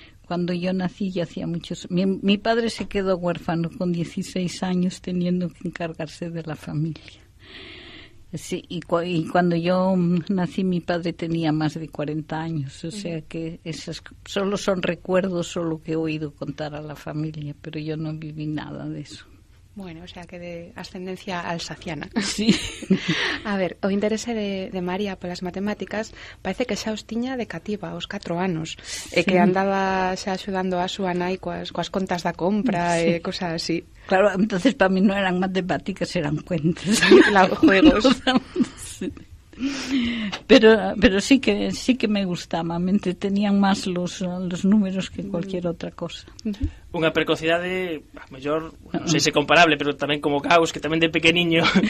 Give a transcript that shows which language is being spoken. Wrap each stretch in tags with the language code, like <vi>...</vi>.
<es>Cuando yo nací ya hacía muchos... Mi padre se quedó huérfano con 16 años teniendo que encargarse de la familia. Sí, y cuando yo nací mi padre tenía más de 40 años, o sea que esos solo son recuerdos, solo que he oído contar a la familia, pero yo no viví nada de eso. Bueno, o sea que de ascendencia alsaciana. Sí.</es> <gl>A ver, o interese de María polas matemáticas parece que xa os tiña de cativa aos 4 anos, e que andaba xa axudando a súa nai coas contas da compra e cosas así.</gl> <es>Claro, entonces para mí no eran matemáticas, eran cuentas. Juegos. Sí. Pero sí que me gustaba, me entretenían más los números que cualquier otra cosa.</es> <gl>Unha precocidade, mellor, non sei se comparable, pero tamén como Gauss, que tamén de pequeniño.</gl>